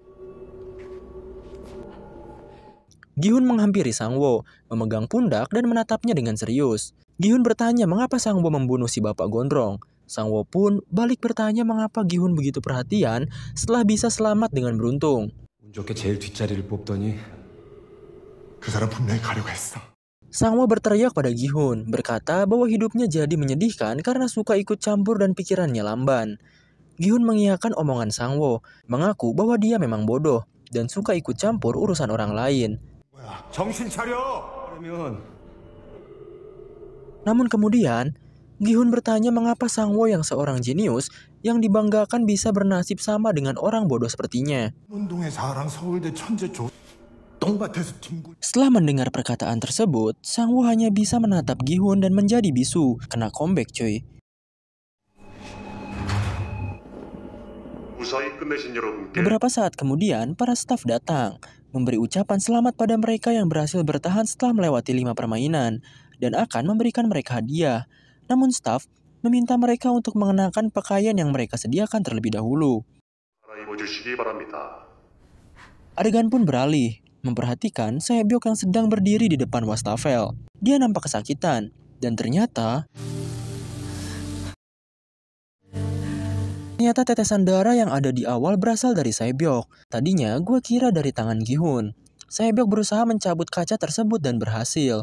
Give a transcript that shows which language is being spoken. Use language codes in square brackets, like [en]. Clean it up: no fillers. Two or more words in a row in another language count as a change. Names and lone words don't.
[id] Gi-hun menghampiri Sang-woo, memegang pundak dan menatapnya dengan serius. Gi-hun bertanya mengapa Sang-woo membunuh si bapak gondrong. Sang-woo pun balik bertanya mengapa Gi-hun begitu perhatian setelah bisa selamat dengan beruntung. [ko] 운 좋게 제일 뒷자리를 뽑더니 그 사람 분명히 가려고 했어. [id] Sang-woo berteriak pada Gi-hun, berkata bahwa hidupnya jadi menyedihkan karena suka ikut campur dan pikirannya lamban. Gi-hun mengiyakan omongan Sang-woo, mengaku bahwa dia memang bodoh dan suka ikut campur urusan orang lain. [ko] 정신 차려! 그러면 [id] Namun kemudian, Gi-hun bertanya mengapa Sang-woo yang seorang jenius yang dibanggakan bisa bernasib sama dengan orang bodoh sepertinya. [ko] 운동의 사랑 서울대 천재 똥밭에서 뒹굴. [id] Setelah mendengar perkataan tersebut, Sang-woo hanya bisa menatap Gi-hun dan menjadi bisu. Kena comeback cuy. [ko] 무사히 끝내신 여러분께 [id] Beberapa saat kemudian, para staf datang, memberi ucapan selamat pada mereka yang berhasil bertahan setelah melewati 5 permainan, dan akan memberikan mereka hadiah. Namun staf meminta mereka untuk mengenakan pakaian yang mereka sediakan terlebih dahulu. [ko] 입어주시기 바랍니다. [id] Adegan pun beralih, memperhatikan Sae-byok yang sedang berdiri di depan wastafel. Dia nampak kesakitan, dan ternyata tetesan darah yang ada di awal berasal dari Sae-byok. Tadinya gue kira dari tangan Gi-hun. Sae-byok berusaha mencabut kaca tersebut dan berhasil.